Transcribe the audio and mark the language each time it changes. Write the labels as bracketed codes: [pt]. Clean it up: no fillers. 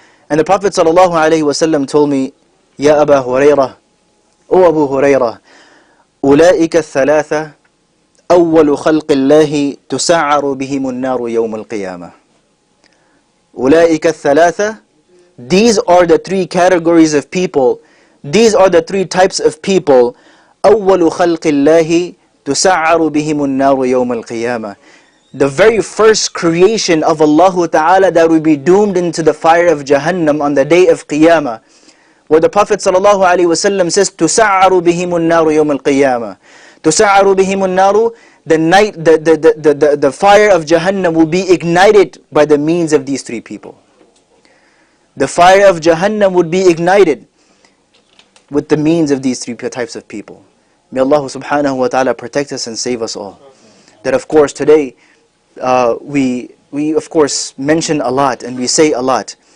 [en] And the Prophet ﷺ told me, Ya Aba Hurairah, O Abu Hurairah, [ar] أولئك الثلاثة أول خلق الله تسعر بهم النار يوم القيامة. أولئك الثلاثة, [en] these are the three categories of people, these are the three types of people. [ar] أول خلق الله تسعر بهم النار يوم القيامة. [en] The very first creation of Allah Ta'ala that will be doomed into the fire of Jahannam on the day of Qiyamah. Where the Prophet ﷺ says, [ar] تسعر بهم النار يوم القيامة. تسعر بهم النار, [en] the fire of Jahannam will be ignited by the means of these three people. The fire of Jahannam would be ignited with the means of these three types of people. May Allah subhanahu wa ta'ala protect us and save us all. That of course today, we of course mention a lot and we say a lot.